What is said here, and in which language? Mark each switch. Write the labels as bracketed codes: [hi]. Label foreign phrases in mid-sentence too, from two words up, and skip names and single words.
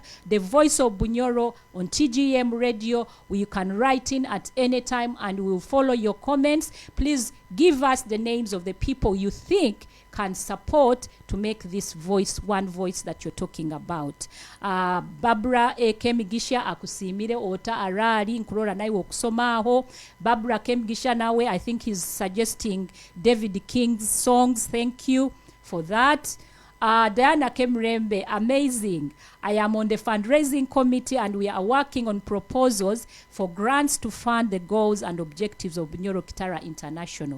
[en] The Voice of Bunyoro on TGM Radio. You can write in at any time and we will follow your comments. Please give us the names of the people you think can support to make this voice one voice that you're talking about. [nyo] Barbara Kemigisha akusimire ota arali nkurora naiwe okusomaho. Barbara Kemigisha nawe, [en] I think he's suggesting David King's songs. Thank you for that. Diana Kemrembe, amazing. I am on the fundraising committee and we are working on proposals for grants to fund the goals and objectives of Bunyoro Kitara International.